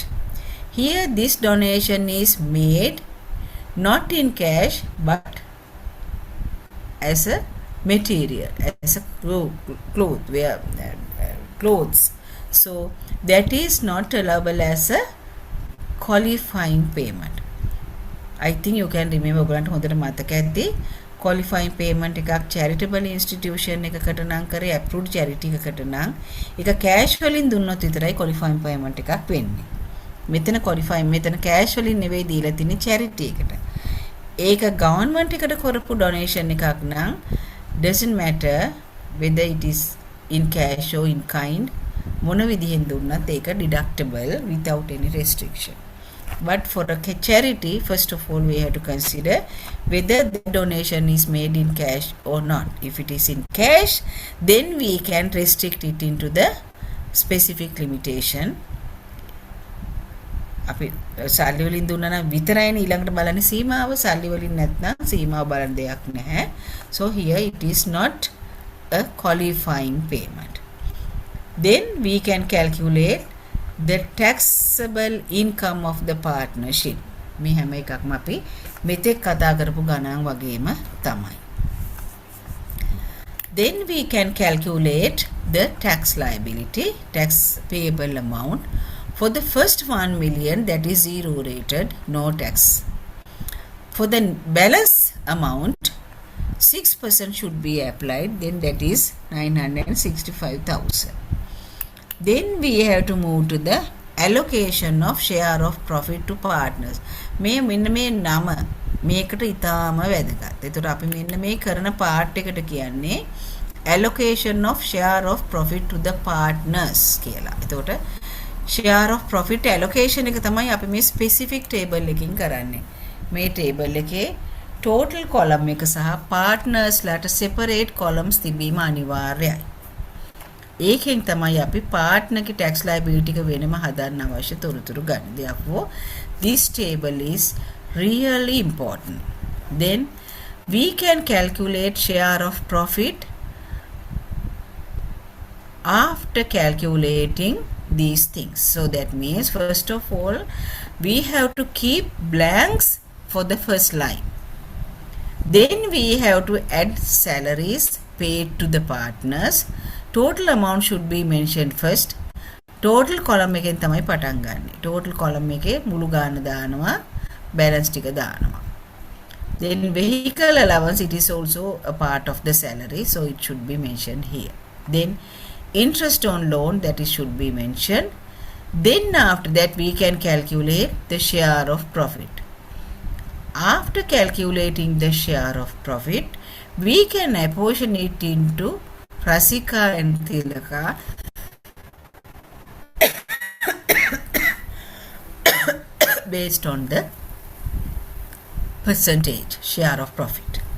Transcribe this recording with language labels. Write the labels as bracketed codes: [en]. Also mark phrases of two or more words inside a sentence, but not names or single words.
[en] Here this donation is made not in cash but as a material, as a clothes. So that is not allowable as a qualifying payment. I think you can remember [si] ඔයගලන්ට හොඳට මතක ඇති [en] qualifying payment [si] එකක් [en] charitable institution [si] එකකට නම් කරේ [en] approved charity [si] එකකට නම් ඒක cash වලින් දුන්නොත් විතරයි [en] qualifying payment [si] එකක් වෙන්නේ. මෙතන cash වලින් නෙවෙයි දීලා තින්නේ charity එකට. [en] ඒක government [si] එකට කරපු [en] donation [si] එකක් නම් [en] doesn't matter whether it is in cash or in kind [si] මොන විදිහෙන් දුන්නත් ඒක [en] deductible without any restriction. But for a charity, first of all, we have to consider whether the donation is made in cash or not. If it is in cash, then we can restrict it into the specific limitation. [si] අපි සල්ලි වලින් දුන්නා නම් විතරයිනේ ඊළඟට බලන්නේ සීමාව. සල්ලි වලින් නැත්නම් සීමාව බලන දෙයක් නැහැ. [en] So here it is not a qualifying payment. Then we can calculate the taxable income of the partnership. [si] මේ හැම එකක්ම අපි මෙතෙක් කතා කරපු ගණන් වගේම තමයි. [en] Then we can calculate the tax liability, tax payable amount for the first 1 million, that is zero rated, no tax. For the balance amount, 6% should be applied, then that is 965,000. Then we have to move to the allocation of share of profit to partners. [si] මෙන්න මේ නම මේකට ඊටාම වැදගත්. ඒතර අපි මෙන්න මේ කරන part එකට කියන්නේ [en] allocation of share of profit to the partners [si] කියලා. එතකොට [en] share of profit allocation [si] එක තමයි අපි මේ [en] specific table [si] එකකින් කරන්නේ. මේ table එකේ [en] total column [si] එක සහ partners ලාට [en] separate columns [si] තිබීම අනිවාර්යයි. ඒකෙන් තමයි අපි partner ගේ [en] tax liability [si] එක වෙනම හදන්න අවශ්‍ය තොරතුරු ගන්න. [en] Therefore this table is really important. Then we can calculate share of profit after calculating these things. So that means first of all we have to keep blanks for the first line. Then we have to add salaries paid to the partners. Total amount should be mentioned first. Total column [si] එකෙන් තමයි පටන් ගන්නෙ. [en] Total column [si] එකේ මුළු ගාන දානවා, balance ටික දානවා. [en] Then vehicle allowance, it is also a part of the salary, so it should be mentioned here. Then interest on loan, that is should be mentioned. Then after that we can calculate the share of profit. After calculating the share of profit, we can apportion it into Rasika and Tilaka based on the percentage share of profit.